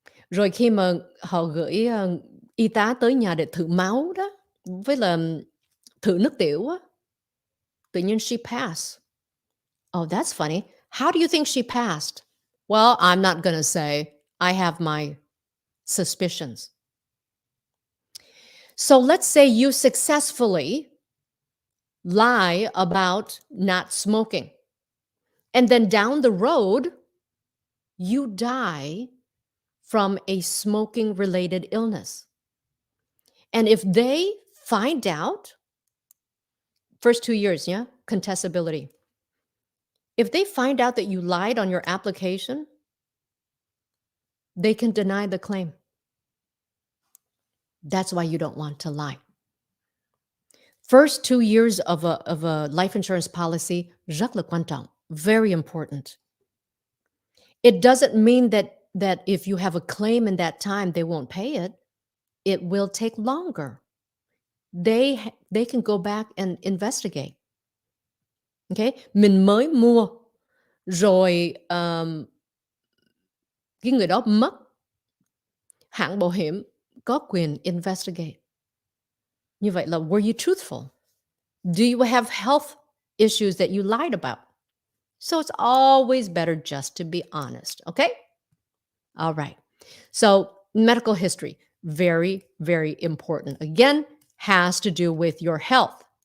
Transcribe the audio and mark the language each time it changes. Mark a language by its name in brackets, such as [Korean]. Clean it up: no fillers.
[Vietnamese] Rồi khi mà họ gửi y tá tới nhà để thử máu đó, với là thử nước tiểu á, tự nhiên [English] she passed. Oh, that's funny. How do you think she passed? Well, I'm not going to say. I have my suspicions. So let's say you successfully lie about not smoking. And then down the road, you die from a smoking related illness. And if they find out, first 2 years, yeah, contestability. If they find out that you lied on your application, they can deny the claim. That's why you don't want to lie. First 2 years of a life insurance policy, [Vietnamese] rất là quan trọng, [English] very important. It doesn't mean that if you have a claim in that time, they won't pay it. It will take longer. They can go back and investigate. Okay? [Vietnamese] Mình mới mua rồi cái người đó mất, hãng bảo hiểm có quyền investigate. Như vậy là [English] were you truthful? Do you have health issues that you lied about? So it's always better just to be honest, okay? All right. So medical history, very, very important. Again, has to do with your health.